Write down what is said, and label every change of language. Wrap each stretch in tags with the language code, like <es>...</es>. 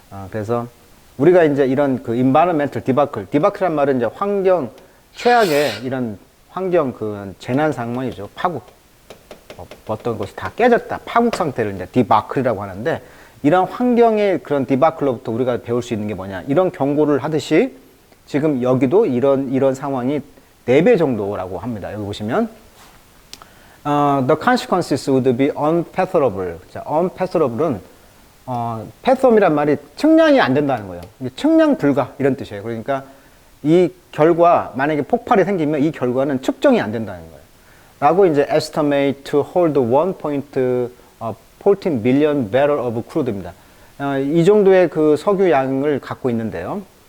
<ko>그래서 우리가 이제 이런</ko> <en>environmental</en> <ko>디바클이란 말은 이제 환경, 최악의 이런 환경 재난 상황이죠. 파국. 어떤 것이 다 깨졌다. 파국 상태를 이제 디바클이라고 하는데, 이런 환경의 그런 디바클로부터 우리가 배울 수 있는 게 뭐냐. 이런 경고를 하듯이 지금 여기도 이런 상황이 4배 정도라고 합니다. 여기 보시면,</ko> <en>the consequences would be unpathable.</en> <ko>자, unpathorable은 패텀이란 말이 측량이 안 된다는 거예요. 측량 불가 이런 뜻이에요. 그러니까 이 결과, 만약에 폭발이 생기면 이 결과는 측정이 안 된다는 거예요. 라고 이제</ko> <en>estimate to hold 1.14 million barrel of crude입니다.</en> <ko>이 정도의 석유 양을 갖고 있는데요.</ko>